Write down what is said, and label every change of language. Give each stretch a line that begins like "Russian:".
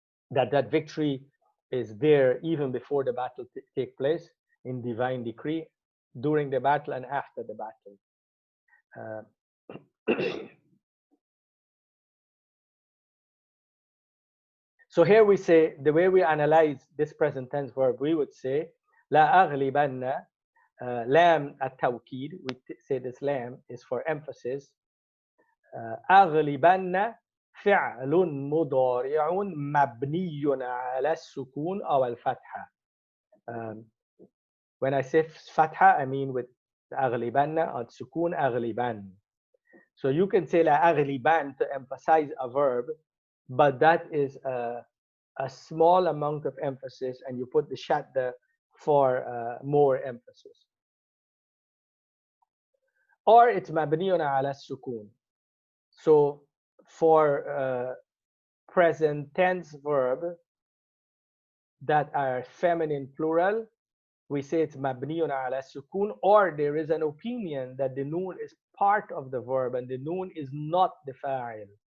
English: That victory is there even before the battle take place in divine decree, during the battle and after the battle. So here we say, the way we analyze this present tense verb, we would say لا أغلبن. Lam at-tawkid, we say this lam is for emphasis.
Arabic: أغلبن فعل مضارع مبني على السكون أو الفتحة.
English: When I say fatha, I mean with أغلبن or sukun أغلبن. So you can say لا أغلبن to emphasize a verb, but that is a small amount of emphasis, and you put the shadda for more emphasis. Or it's
Arabic: مبني على السكون.
English: So for present tense verb that are feminine plural, we say it's
Arabic: مبني على السكون,
English: or there is an opinion that the noon is part of the verb and the noon is not the fa'il.